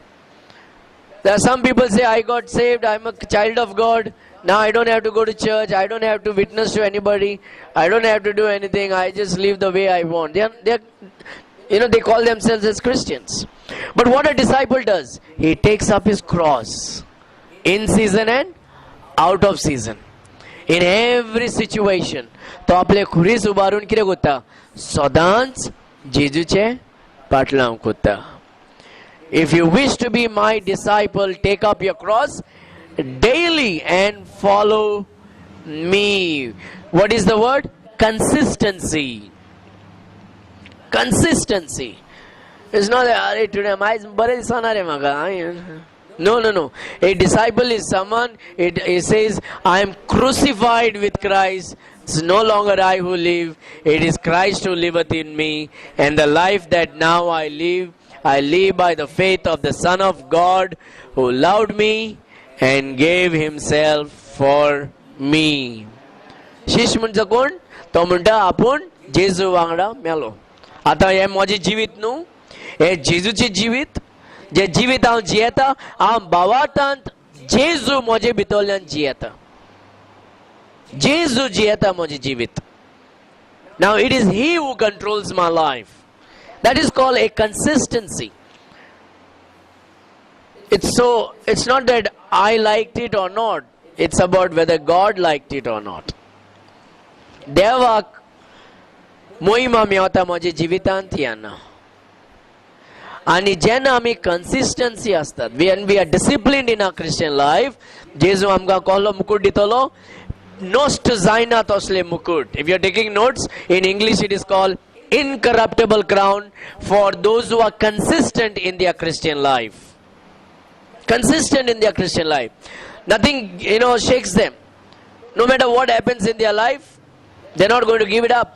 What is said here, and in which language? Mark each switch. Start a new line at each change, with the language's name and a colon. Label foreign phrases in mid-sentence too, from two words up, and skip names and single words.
English: There are some people say, I got saved, I'm a child of God, now I don't have to go to church, I don't have to witness to anybody, I don't have to do anything, I just live the way I want. They call themselves as Christians. But what a disciple does, he takes up his cross in season and out of season. In every situation.
Konkani: तो आपले खुरीस उबारून कितें कोत्ता? सदांच जेजूचे पाटलांक कोत्ता.
English: If you wish to be my disciple, take up your cross daily and follow me. What is the word? Consistency. Consistency. It's not that today No. A disciple is someone, it says, I am crucified with Christ. It's no longer I who live. It is Christ who liveth in me. And the life that now I live by the faith of the Son of God who loved me and gave himself for me.
Konkani: शिश म्हणजे कोण? तो म्हणटा आपूण जेजू वांगडा मेलो. आता हे माझे जिवीत न्हू, हे जेजूचे जिवीत, जे जिवीत हांव जियेता, हांव भावार्थांत जेजू म्हजे भितरल्यान जियेता. जेजू जियेता म्हजे जिवीत.
English: Now it is he who controls my life. That is called a consistency. It's not that I liked it or not. It's about whether God liked it or not.
Konkani: देवाक मोहिमा मेवता म्हज्या जिवितांतल्यान. आणि जेन्ना आमी consistency असतात,
English: when we are disciplined in our Christian life,
Konkani: जेजू आमकां कसलो मुकुट दितलो? नॉस्ट जायना तसले मुकुट.
English: If you are taking notes, in English it is called incorruptible crown for those who are consistent in their Christian life. Consistent in their Christian life. Nothing, shakes them. No matter what happens in their life, they're not going to give it up.